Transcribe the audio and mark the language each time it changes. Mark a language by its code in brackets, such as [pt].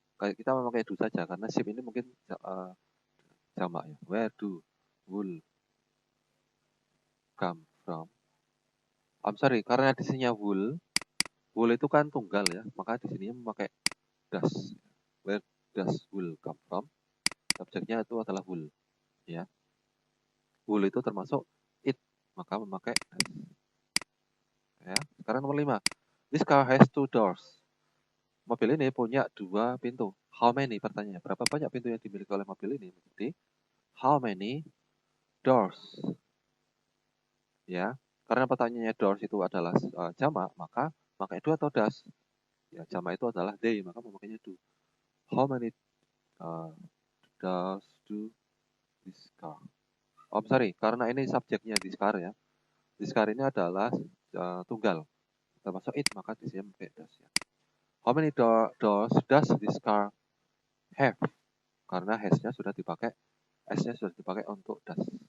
[id] Kayak kita memakai do saja karena sheep ini mungkin jamak ya. [en] Where do wool come from? I'm sorry, [id] karena di sininya wool. Wool itu kan tunggal ya, maka di sini memakai does. [en] Where does wool come from? [id] Subjeknya itu adalah wool ya. Wool itu termasuk it, maka memakai does. Ya. Sekarang nomor 5. [en] This car has 2 doors. [id] Mobil ini punya 2 pintu. [en] How many? [id] Pertanyaannya, berapa banyak pintu yang dimiliki oleh mobil ini? Jadi, [en] how many doors? [id] Ya, karena pertanyaannya doors itu adalah jamak, maka pakai do atau does? Ya, jamak itu adalah they, maka memakainya do. [en] How many does do this car? Oh, sorry, [id] karena ini subjeknya this car ya. This car ini adalah tunggal, termasuk it, maka di sini pakai does ya. [en] How many doors does this car have? [id] Karena has-nya sudah dipakai, S-nya sudah dipakai untuk does.